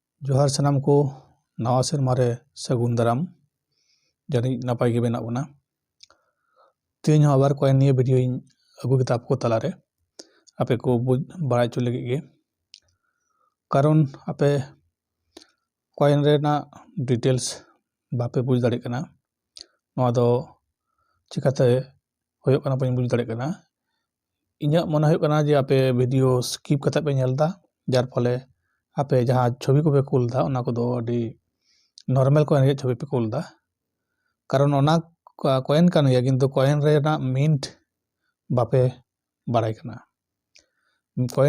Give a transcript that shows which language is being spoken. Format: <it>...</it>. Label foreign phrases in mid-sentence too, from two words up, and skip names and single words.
<sat>जोहार सनाम को नवा सेरमा रे सगुन दाराम जानी नपाय गे मेना बोना तेज आबार कॉइन निये वीडियो अगू किता आपको तलारे आपे को बुझ बाड़ाय चो लगे गे कारण आपे कॉइन रेना डिटेल्स बापे बुझ दाड़े कना नवा दो चिकाते होयो कना बाñ बुझ दाड़े कना इᱧᱟᱹᱜ मने होयो कना जे आपे वीडियो स्किप कते पे नेलदा जार फले आपे जहाँ छवि को पे कुलदा ओना को दो अडी</sat> <en>normal coin</en> <sat>रे छवि पे कुलदा कारण ओना कॉइन कान गया किंतु कॉइन रे ना मिंट बापे बाड़ाय कना कॉइन</sat>